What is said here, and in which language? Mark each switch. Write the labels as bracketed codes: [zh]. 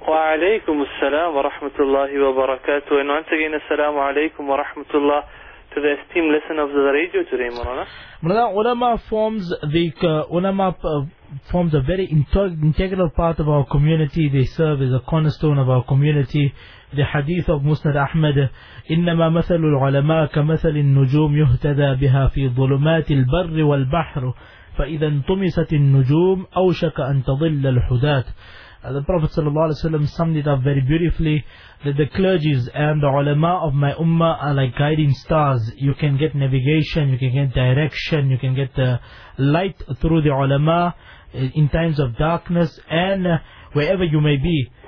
[ar] Wa alaikum assalam wa rahmatullahi wa barakatuh. [en] And once again, assalamu alaikum wa rahmatullah to the esteemed listener of the radio today, Marana. Marana, ulama forms a very integral part of our community. They serve as a cornerstone of our community. The hadith of Musnad Ahmad, [ar] إِنَّمَا مَثَلُ الْعُلَمَاءَ كَمَثَلِ النُّجُومِ يُهْتَدَى بِهَا فِي ظُلُمَاتِ الْبَرِّ وَالْبَحْرُ فَإِذَا انْطُمِسَتِ النُّجُومِ أَوْشَكَ أَنْ تَضِلَّ الْحُدَاتِ. [en] The Prophet ﷺ summed it up very beautifully, that the clergies and the ulama of my ummah are like guiding stars. You can get navigation, you can get direction, you can get the light through the ulama in times of darkness and wherever you may be.